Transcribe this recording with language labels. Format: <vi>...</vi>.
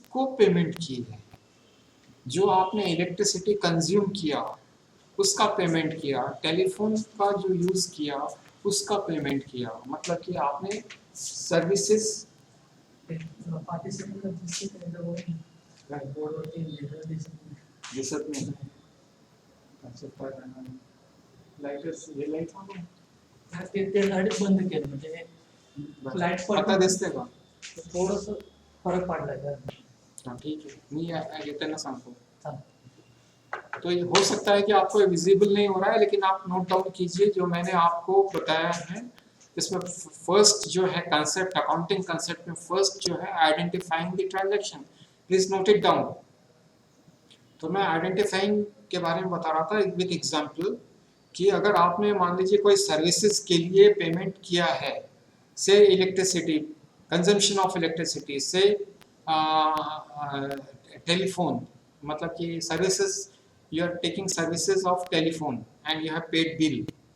<hi>जिसको पेमेंट की है, जो आपने इलेक्ट्रिसिटी कंज्यूम किया उसका पेमेंट किया, टेलीफोन का जो यूज़ किया उसका पेमेंट किया, मतलब कि आपने सर्विसेज</hi> <mr>दिसत नाही. अच्छा, लाईटच हे लाईट ते लाईट बंद केलं म्हणजे लाईट आता दिसते का? थोडस फरक पडलाय का?</mr> <hi>हाँ ठीक है,</hi> <mr>मी येताना सांगतो. चालेल.</mr> <hi>तो ये हो सकता है कि आपको विजिबल नहीं हो रहा है, लेकिन आप नोट डाउन कीजिए जो मैंने आपको बताया है. इसमें फर्स्ट जो है कंसेप्ट, अकाउंटिंग कंसेप्ट में फर्स्ट जो है identifying the transaction.</hi> <en>Please note it down.</en> <hi>तो मैं आइडेंटिफाइंग के बारे में बता रहा था विद एग्जांपल कि अगर आपने मान लीजिए कोई सर्विसेज के लिए पेमेंट किया है, से इलेक्ट्रिसिटी, कंजम्पशन ऑफ इलेक्ट्रिसिटी, से टेलीफोन, मतलब कि services,</hi> <en>You are taking services of telephone and you have paid bill.</en>